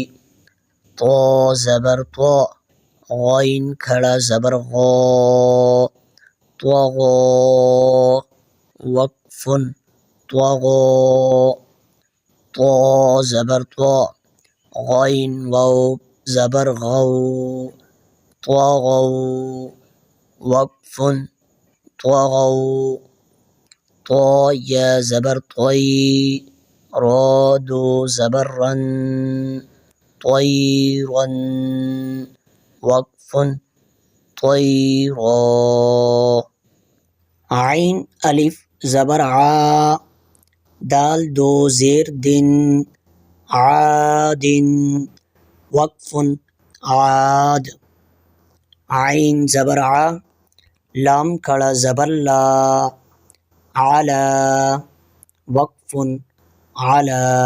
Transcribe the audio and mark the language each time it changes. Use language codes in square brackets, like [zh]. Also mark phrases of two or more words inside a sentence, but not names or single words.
[ur] طا زبر طا، غین کھڑا زبر غا، طغا، وقف طغا۔ طا زبر طا، غین واو زبر غو، طغوا، وقف طغوا طا یا زبر طی را دو زبر رن طیرا وقف طیرا عین الف زبر عا دال دو زیر دن عاد وقف عاد عین زبر ع لام کھڑا زبر لا علا وقف علا